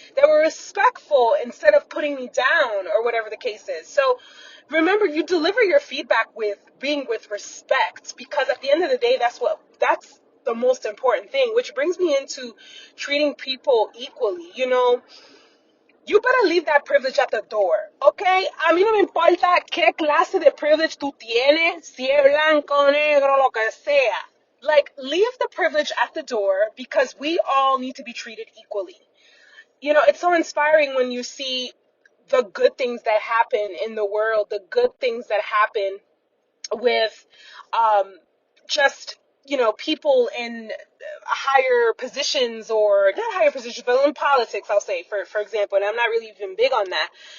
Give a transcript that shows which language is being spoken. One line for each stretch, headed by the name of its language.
English: They were respectful instead of putting me down, or whatever the case is. So remember, you deliver your feedback with respect, because at the end of the day, that's the most important thing, which brings me into treating people equally. You better leave that privilege at the door, okay?
Spanish: A mí no me importa qué clase de privilege tú tienes, si es blanco, negro, lo que sea.
English: Like, leave the privilege at the door, because we all need to be treated equally. It's so inspiring when you see the good things that happen in the world, the good things that happen with just, people in higher positions, or not higher positions, but in politics, I'll say, for example. And I'm not really even big on that.